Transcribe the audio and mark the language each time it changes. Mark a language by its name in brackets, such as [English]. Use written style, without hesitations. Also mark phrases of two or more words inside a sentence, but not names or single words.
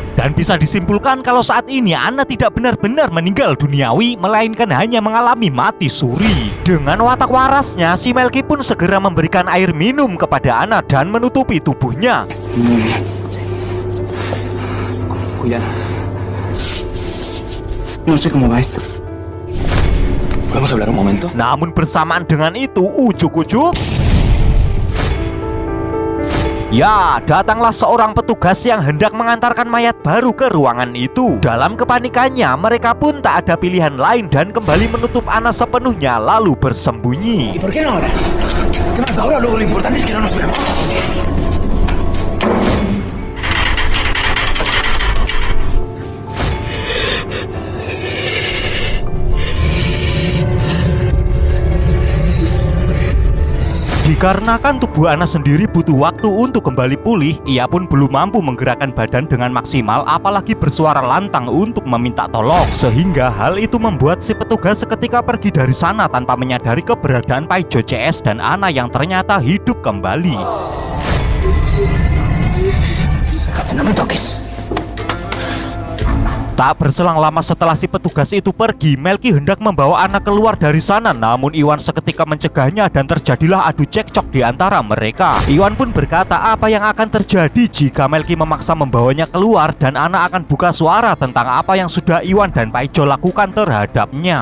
[Indonesian] Dan bisa disimpulkan kalau saat ini Ana tidak benar-benar meninggal duniawi, melainkan hanya mengalami mati suri. Dengan watak warasnya, si Melky pun segera memberikan air minum kepada Ana dan menutupi tubuhnya. [Spanish] Cuidado. No sé cómo va esto. ¿Podemos hablar un momento? [Indonesian] Namun bersamaan dengan itu, ujuk-ujuk ya, datanglah seorang petugas yang hendak mengantarkan mayat baru ke ruangan itu. Dalam kepanikannya, mereka pun tak ada pilihan lain dan kembali menutup Ana sepenuhnya lalu bersembunyi. [Spanish] ¿Y por qué no ahora? ¿Qué más da ahora? Luego lo importante es que no nos veamos. [Indonesian] Dikarenakan tubuh Ana sendiri butuh waktu untuk kembali pulih, ia pun belum mampu menggerakkan badan dengan maksimal, apalagi bersuara lantang untuk meminta tolong. Sehingga hal itu membuat si petugas seketika pergi dari sana tanpa menyadari keberadaan Pak Ijo CS dan Ana yang ternyata hidup kembali. [Spanish] No me toques. [Indonesian] Tak berselang lama setelah si petugas itu pergi, Melki hendak membawa Ana keluar dari sana, namun Iwan seketika mencegahnya dan terjadilah adu cekcok di antara mereka. Iwan pun berkata apa yang akan terjadi jika Melki memaksa membawanya keluar dan Ana akan buka suara tentang apa yang sudah Iwan dan Pak Ijo lakukan terhadapnya.